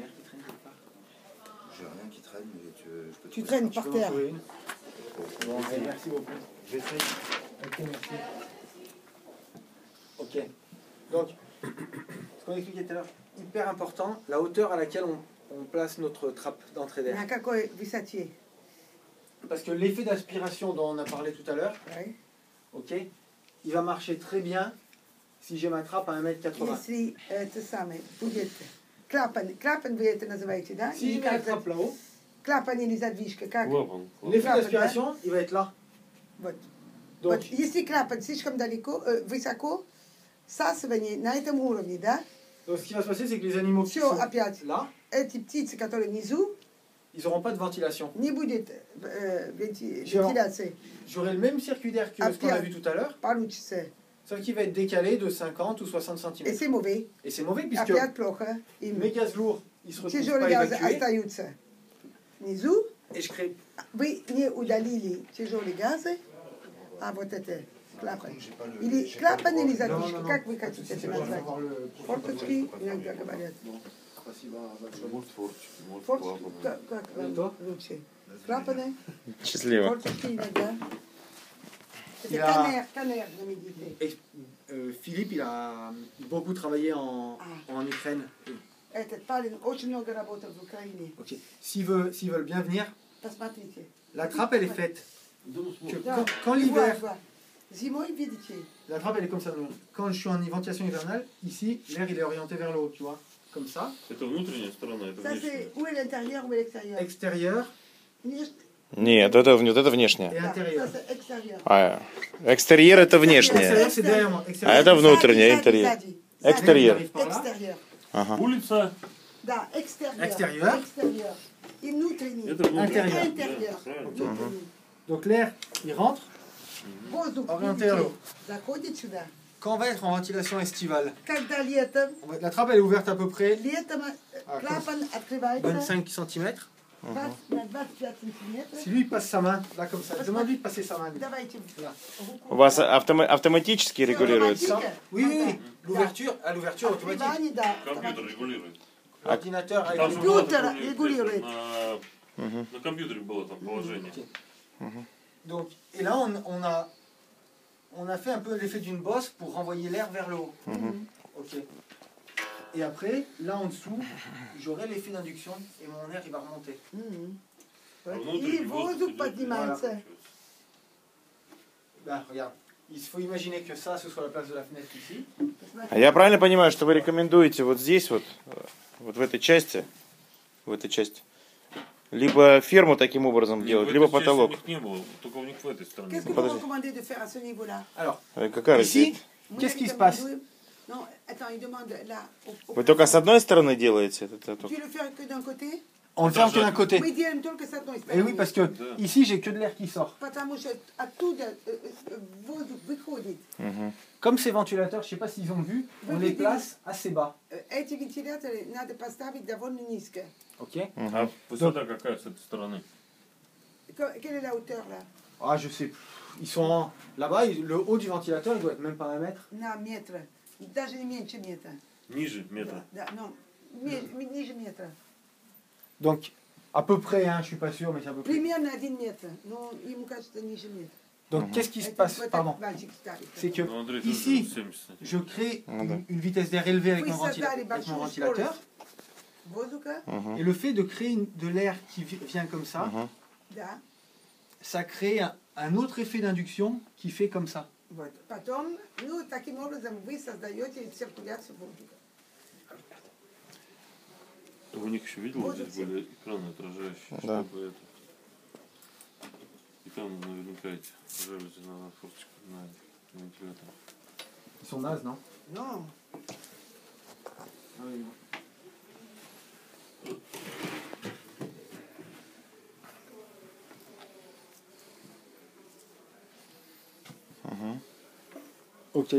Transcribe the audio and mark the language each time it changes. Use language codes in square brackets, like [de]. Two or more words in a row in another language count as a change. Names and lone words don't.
[fr] J'ai rien qui traîne, mais je peux Tu trouver traînes ça. par terre. Bon, allez, merci beaucoup. J'essaye. Ok, merci. Ok. Donc, ce qu'on expliquait tout à l'heure, hyper important, la hauteur à laquelle on place notre trappe d'entrée d'air. [ru] На какой высоте? [fr] Parce que l'effet d'aspiration dont on a parlé tout à l'heure, Oui. ok, il va marcher très bien si j'ai ma trappe à 1,80 m. [ru] Если это самое будет клапан вы это называете, да? [fr] Si je mets la trappe là-haut, [ru] Клапан или задвижка, как? [fr] l'effet Trappe, d'aspiration, il va être là. [ru] Вот. [fr] Donc, [ru] Вот, если клапан слишком далеко, высоко, всасывание на этом уровне, да? [fr] donc, ce qui va se passer, c'est que les animaux qui [ru] Все [fr] sont [ru] опять. [fr] là, [ru] Эти птицы, которые внизу, [fr] ils n'auront pas de ventilation. [ru] не будет вентиляции. [fr] J'aurai le même circuit d'air que ce qu'on a vu tout à l'heure, [ru] Получится. [fr] sauf qu'il va être décalé de 50 ou 60 [ru] И [fr] cm. c'est mauvais. Et c'est mauvais puisque [ru] Опять плохо. Им [fr] mes gaz lourds, ils se retrouvent [ru] тяжелые [fr] pas [ru] газы [fr] évacués. [ru] остаются внизу. [fr] Et je crée... [ru] Вы не удалили тяжелые газы, а вот это клапан. [fr] J'ai pas le- [ru] Или [fr] j'ai pas le [ru] клапан [fr] droit. [ru] или [fr] Non, [ru] задвижка, [fr] non, non. [ru] как вы хотите это назвать? Форточки, иногда говорят. Форточки, как вам лучше? Клапаны, Счастливо. форточки иногда. [fr] Il [ru] Это [fr] a- канер на медите. Philippe, il a beaucoup travaillé en Ukraine. [ru] Этот парень очень много работал в Украине. [fr] Ok. S'ils veulent bien venir, [ru] Посмотрите. [fr] la trappe, elle est faite. Que [ru] Да, [fr] quand l'hiver, [ru] вот. Зимой, видите, [fr] la trappe, elle est comme ça. Quand je suis en ventilation hivernale, ici, l'air, il est orienté vers le haut, tu vois. Comme ça. [ru] Это внутренняя сторона, это [fr] ça [ru] внешняя. [fr] c'est où est l'intérieur, où est l'extérieur? Extérieur [ru] Нет, это внешнее. [fr] et Ça intérieur. c'est extérieur. [ru] А экстерьер это внешнее. [fr] Extérieur, c'est derrière moi. [ru] А [fr] Extérieur, [ru] это внутреннее, Сзади, интерьер. сзади. Экстерьер. [fr] arrive par là. Extérieur. [ru] Ага. Улица, Да, [fr] extérieur. Extérieur. Extérieur. [ru] И внутренний. это внутренняя. [fr] Intérieur. Intérieur. [ru] Да, правильно. Внутренний. [fr] Donc l'air, il rentre. [ru] Воздух, [fr] Orienté [ru] видите, [fr] vers l'eau. [ru] заходит сюда. [fr] Quand on va être en ventilation estivale, [ru] Когда летом, [fr] la trappe, elle est ouverte à peu près [ru] летом А, клапан открывается [fr] 25 cm. [ru] 20 на 25 сантиметров. [fr] Si lui, il passe sa main, là, comme ça, demande-lui de passer sa main. [ru] Давайте [fr] Là. [ru] У вас автоматически регулируется? [fr] Ça. Oui, oui, oui. L'ouverture, à l'ouverture automatique. [ru] Открывание, да. Компьютер регулирует. [fr] L'ordinateur avec [ru] Там [fr] les- [ru] же было Компьютер такое, регулирует. На компьютере было там положение. [fr] Donc, et là, on a fait un peu l'effet d'une bosse pour renvoyer l'air vers le haut. Ok. Et après, là en dessous, j'aurai l'effet d'induction et mon air, il va remonter. Мгм. [ru] А И внутренний воздух идет поднимается. [fr] Là, regarde. Il faut imaginer que ça, ce soit la place de la fenêtre ici. [ru] А я правильно понимаю, что вы рекомендуете вот здесь вот в этой части, либо ферму таким образом Нет, делать, в либо этой части потолок? У них не было, только у них в этой стороне. [fr] Qu'est-ce que [ru] было. [fr] vous recommandez de faire à ce niveau-là? Alors, [ru] Какая [fr] ici, [ru] разница? Мы [fr] qu'est-ce qui se passe? рекомендуем- Non, attends, il demande là. [ru] Вы только с одной стороны делаете это? [fr] Tu le fais que d'un côté? on le ferme que d'un côté. [ru] Мы делаем только с одной [fr] Et [ru] стороны. [fr] oui, parce que ici, j'ai que de l'air qui sort. [ru] Потому что оттуда воздух выходит. [fr] Comme ces ventilateurs, je ne sais pas s'ils ont vu, on les place assez bas. [ru] Эти вентиляторы надо поставить довольно низко. [fr] Ok. [ru] А высота какая с этой стороны? [fr] Quelle est la hauteur là? Ah, je sais. Ils sont là-bas, le haut du ventilateur, il doit être même pas 1 mètre. [ru] На метр. Даже не меньше метра. Ниже метра. Да, non, ниже метра. [fr] Donc, à peu près, hein, je suis pas sûr, mais c'est à peu près. [ru] Примерно 1 метр. Но ему кажется ниже метра. [fr] Donc, qu'est-ce qui se [ru] Это [fr] passe? [ru] вот [fr] Pardon. [ru] так мальчик ставит. [fr] C'est que [ru] Ну, Андрей, [fr] ici, [ru] тоже 70. [fr] je crée [ru] Ну да. [fr] une vitesse d'air élevée avec [ru] Вы [fr] mon [ru] создали [fr] ventilateur. [ru] большую скорость. воздуха, Et le fait de créer de l'air qui vient comme ça, да. ça crée un autre effet d'induction qui fait comme ça. Вот. Потом, ну, таким образом вы создаете циркуляцию воздуха. У них еще видел, Вот здесь эти. были экраны отражающие, Да. чтобы это. И там наверняка эти жалюзи на форточку, на вентилятор. [fr] Ils sont nazes, non? Non. Ok.